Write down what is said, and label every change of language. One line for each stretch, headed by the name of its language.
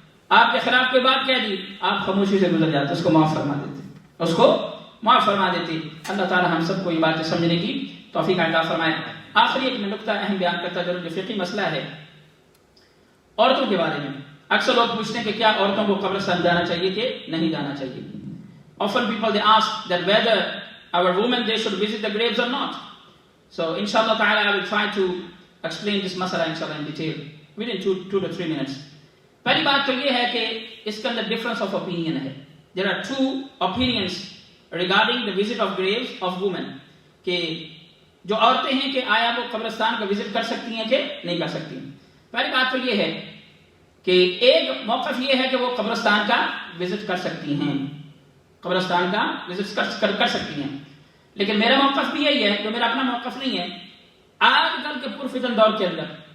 Urdu: آپ کے خلاف کوئی بات کہہ دی، آپ خاموشی سے گزر جاتے، اس کو معاف فرما دیتے، اس کو معاف فرما دیتے۔ اللہ تعالیٰ ہم سب کو یہ باتیں سمجھنے کی توفیق عطا فرمائے۔ آخری ایک میں نقطہ اہم بیان کرتا چلوں، جو فقہی مسئلہ ہے عورتوں کے بارے میں۔ اکثر لوگ پوچھتے ہیں کہ کیا عورتوں کو قبرستان جانا چاہیے کہ نہیں جانا چاہیے۔
English: Often people they ask that whether our women they should visit the graves or not. So inshallah ta'ala I will try to explain this masala inshallah in detail within 2 to 3 minutes.
Urdu: پہلی بات تو یہ ہے کہ اس کے اندر difference of opinion ہے۔
English: There are 2 opinions regarding the visit of graves of women،
Urdu: کہ جو عورتیں ہیں کہ آیا وہ قبرستان کو وزٹ کر سکتی ہیں کہ نہیں کر سکتی ہیں۔ پہلی بات تو یہ ہے کہ ایک موقف یہ ہے کہ وہ قبرستان کا وزٹ کر سکتی ہیں، قبرستان کا وزٹ کر سکتی ہیں، لیکن میرا موقف بھی یہی ہے، جو میرا اپنا موقف نہیں ہے۔ آج کل کے پرفتن دور کے اندر